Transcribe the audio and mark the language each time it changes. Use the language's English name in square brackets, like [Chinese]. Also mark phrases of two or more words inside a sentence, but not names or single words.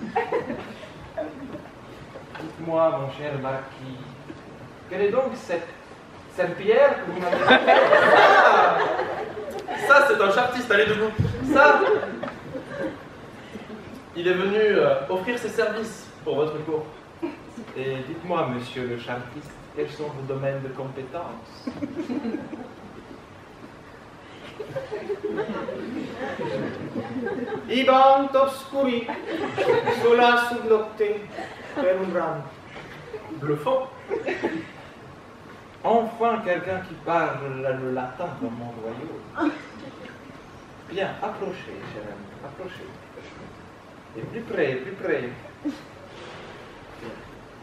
[French] Dites-moi, mon cher Marquis, quelle est donc cette serpillière que vous m'avez dit? Ça, c'est un chartiste, allez debout. Ça, il est venu offrir ses services pour votre cour. Et dites-moi, monsieur le chartiste, quels sont vos domaines de compétence? [Latin] Ibant obscuri, sola sub nocte, per umbram. [French] Bluffant. Enfin, quelqu'un qui parle le latin dans mon royaume. Bien, approchez, cher ami, approchez. Et plus près, plus près.